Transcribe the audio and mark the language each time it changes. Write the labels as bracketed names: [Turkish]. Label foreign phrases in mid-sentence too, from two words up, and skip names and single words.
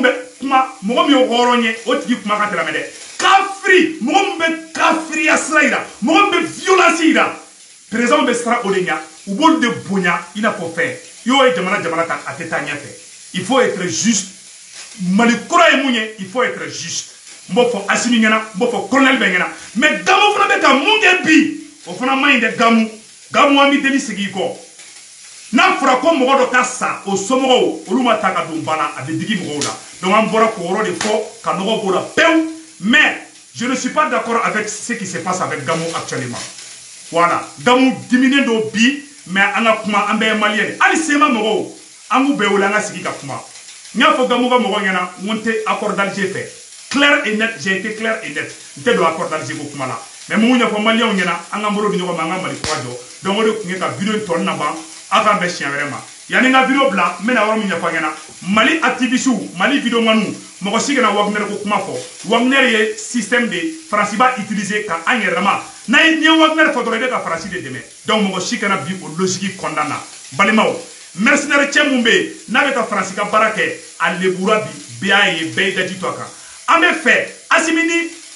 [Bambara] bɛ kuma mɔgɔ min ye hɔrɔn ye o tigi kuma ka tɛmɛ dɛ kafiri mɔgɔ min bɛ kafiriya sira yira mɔgɔ min bɛ violence yira président bɛ siran o de ɲɛ u b'olu de bonya i n'a fɔ fɛn i y'o ye jamana kan a tɛ taa ɲɛfɛ [French] il faut être juste [Bambara] Mali kura ye mun ye [French] il faut être juste [Bambara] n b'o fɔ Assimi ɲɛna n b'o fɔ colonel bɛ ɲɛna mais Gamu fana bɛ ka mun kɛ bi o fana man ɲi dɛ Gamu an bɛ deli segin i kɔ n'a fɔra ko mɔgɔ dɔ ka sa o somɔgɔw olu ma ta ka don ba la a bɛ digi mɔgɔw la donc an bɔra k'o yɔrɔ de fɔ ka nɔgɔ b'o la pewu [French] mais je ne suis pas d'accord avec ce qui se passe avec Gamu actuellement voilà [Bambara] Gamu diminen don bi mais an ka kuma an bɛɛ ye maliyɛn de hali sema mɔgɔw an b'u bɛɛ wele an ka sigi ka kuma n y'a fɔ Gamu ka mɔgɔw ɲɛna n ko n tɛ accord d'Alger fɛ [French] clair et net j'ai été clair et net [Bambara] n tɛ don accord d'Alger ko kuma la mais mun ɲɛfɔ maliyɛnw ɲɛna an k'an bolo di ɲɔgɔn ma an ka Mali kura jɔ donc o de tun ye ka video in tɔ na ban aw k'an bɛn siɲɛ wɛrɛ ma yanni n ka video bila n bɛna yɔrɔ min ɲɛfɔ ɲɛna Mali activistes Mali videomaniw mɔgɔ si kana Wagner ko kuma fɔ Wagner ye [French] système de [Bambara] Faransi b'a utiliser ka an yɛrɛ ma n'a ye Wagner fɔ dɔrɔn i bɛ ka Faransi de dɛmɛ donc mɔgɔ si kana bi o logique kɔnɔna na balimaw mercenaire cɛ mun bɛ yen n'a bɛ ka Faransi ka baara kɛ a lebura bi bɛɛ y'a ye bɛɛ y'i daji to a kan an bɛ fɛ Assimi ni